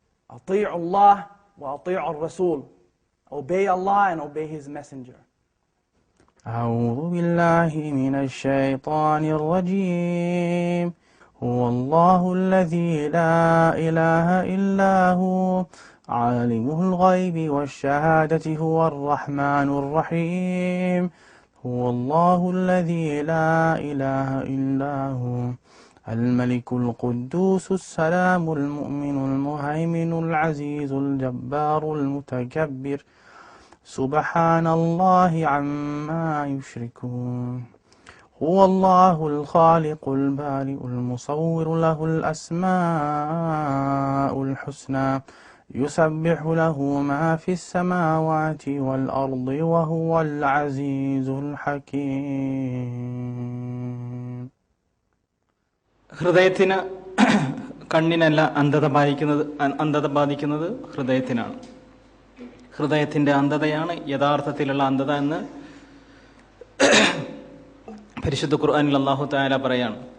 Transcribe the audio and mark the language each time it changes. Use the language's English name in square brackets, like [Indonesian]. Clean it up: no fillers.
[Arabic] أطيعوا الله وأطيعوا الرسول. [English] Obey Allah and obey His Messenger. [Arabic] أعوذ بالله من الشيطان الرجيم. هو الله الذي لا إله إلا هو عالم الغيب والشهادة هو الرحمن الرحيم. هو الله الذي لا إله إلا هو الملك القدوس السلام المؤمن المهيمن العزيز الجبار المتكبر سبحان الله عما يشركون. هو الله الخالق البارئ المصور له الأسماء الحسنى يسبح له ما في السماوات والأرض وهو العزيز الحكيم. [Malayalam] ഹൃദയത്തിന് കണ്ണിനല്ല അന്ധത ബാധിക്കുന്നത് ഹൃദയത്തിനാണ്. ഹൃദയത്തിന്റെ അന്ധതയാണ് യഥാർത്ഥത്തിലുള്ള അന്ധത എന്ന് പരിശുദ്ധ ഖുർആനിൽ അല്ലാഹു തആല പറയാണ്.